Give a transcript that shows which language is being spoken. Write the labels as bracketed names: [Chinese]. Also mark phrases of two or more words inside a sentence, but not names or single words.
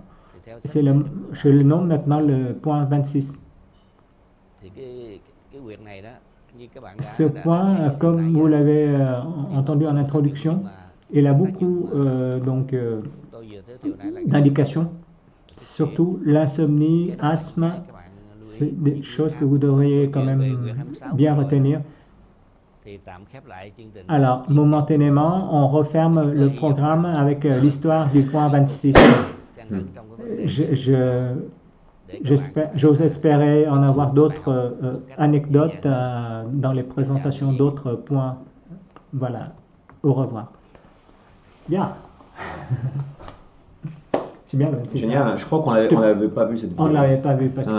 [French] Je le nomme maintenant le point 26. Ce point, comme vous l'avez entendu en introduction, il a beaucoup d'indications. Surtout l'insomnie, [Vietnamese] Cái đó [French] asthme, [Vietnamese] là các bạn lưu ý. [French] c'est des choses que vous devriez quand même bien retenir. [Vietnamese] Thì tạm khép lại chương trình. [French] Alors, momentanément, on referme le programme avec l'histoire du point 26. [Vietnamese] Xen lẫn trong cái vấn đề để các bạn [French] J'ose espérer en avoir d'autres anecdotes dans les présentations d'autres points. Voilà, au revoir. Bien. C'est bien, c'est ça. Génial, je crois qu'on l'avait pas vu cette vidéo. On ne l'avait pas vu parce